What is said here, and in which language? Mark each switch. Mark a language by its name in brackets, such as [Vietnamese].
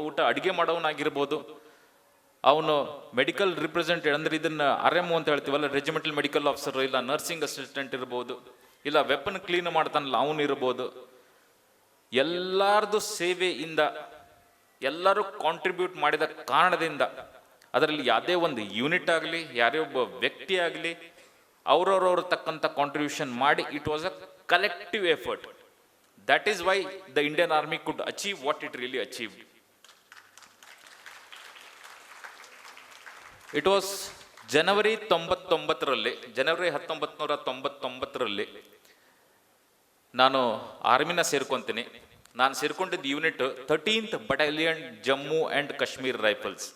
[Kannada] ಅಡುಗೆ ಮಾಡೋವನಾಗಿರ್ಬೋದು, ಅವನು medical representative ಅಂದರೆ ಇದನ್ನು RMO ಅಂತ ಹೇಳ್ತೀವಲ್ಲ, ರೆಜಿಮೆಂಟಲ್ ಮೆಡಿಕಲ್ ಆಫೀಸರ್, ಇಲ್ಲ ನರ್ಸಿಂಗ್ ಅಸಿಸ್ಟೆಂಟ್ ಇರ್ಬೋದು, ಇಲ್ಲ ವೆಪನ್ ಕ್ಲೀನ್ ಮಾಡ್ತಾನಲ್ಲ ಅವನು ಇರ್ಬೋದು, ಎಲ್ಲರದು ಸೇವೆಯಿಂದ ಎಲ್ಲರೂ ಕಾಂಟ್ರಿಬ್ಯೂಟ್ ಮಾಡಿದ ಕಾರಣದಿಂದ ಅದರಲ್ಲಿ ಯಾವುದೇ ಒಂದು ಯೂನಿಟ್ ಆಗಲಿ, ಯಾರೇ ಒಬ್ಬ ವ್ಯಕ್ತಿ ಆಗಲಿ, ಅವ್ರವ್ರವ್ರ ತಕ್ಕಂಥ ಕಾಂಟ್ರಿಬ್ಯೂಷನ್ ಮಾಡಿ [English] It was a collective effort. That is why the Indian Army could achieve what it really achieved. It was [Kannada] ಜನವರಿ 1999ರಲ್ಲಿ ನಾನು ಆರ್ಮಿನ ಸೇರ್ಕೊಂತೀನಿ. ನಾನು ಸೇರ್ಕೊಂಡಿದ್ದ unit 13th battalion Jammu and Kashmir rifles.